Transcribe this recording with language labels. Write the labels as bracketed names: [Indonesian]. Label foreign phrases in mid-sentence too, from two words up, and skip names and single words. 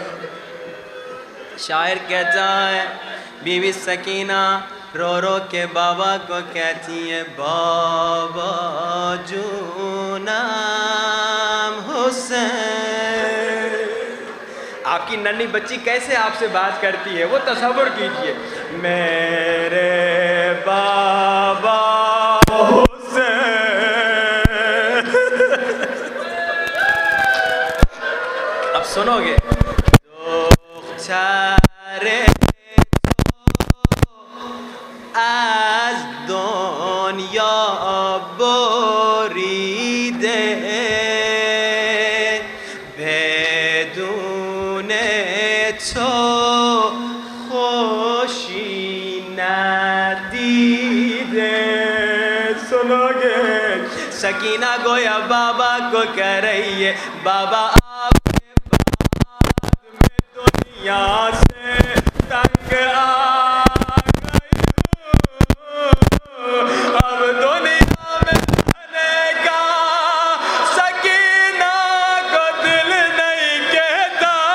[Urdu] شاعر کہتا ہے، بیوی سکینہ رو رو کے بابا کو کہتی ہے، بابا جو نام حسین. आप آپ کی ننھی بچی کیسے آپ سے بات کرتی ہے، وہ تصور کیجئے. میرے بابا حسین. اب سنو گے. [Persian] چارے از دنیا بریده بدون تو خوشی ندیده. [Urdu] سنو گے. سکینہ گویا بابا کو کہہ رہی ہے بابا آپ کے بعد میں دنیا سے تنگ آ گئی ہوں. اب دنیا میں رہنے کا سکینہ کو دل نہیں کہتا.